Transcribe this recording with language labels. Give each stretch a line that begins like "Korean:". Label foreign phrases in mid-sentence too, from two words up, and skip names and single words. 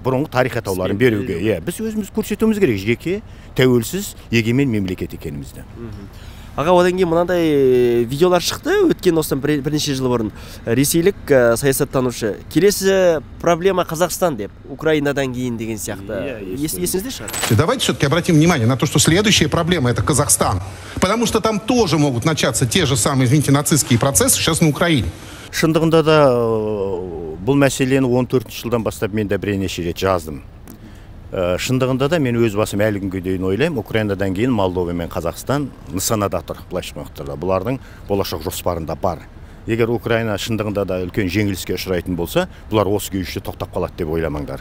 Kazakh: Бұрынғы тарих атауларын беруге. Біз өзіміз көрсетуіміз керек. Жеке, тәуелсіз, егемен мемлекет екенімізді. Аға, одан кейін мынандай видеолар шықты өткен осыдан бірнеше жыл бұрын. Ресейлік саясаттанушы келесі проблема Қазақстан деп, Украинадан кейін деген сияқты. Есіңізде шығар?
Russian: Давайте все-таки обратим внимание на то, что следующая проблема — это Казахстан. Потому что там тоже могут начаться те же самые, извините, нацистские процессы сейчас на Украине.
Kazakh: Шындығында да бұл мәселені 14 жылдан бастап мен де бірнеше рет жаздым. Шындығында да мен өз басым әлі күнге дейін ойлаймын, Украинадан кейін Молдова мен Қазақстан нысанада тұр, былайша айтқанда. Бұлардың болашақ жоспарында бар. Егер Украина шындығында да үлкен жеңіліске ұшырайтын болса, бұлар осы күйінше тоқтап қалады деп ойламаңдар.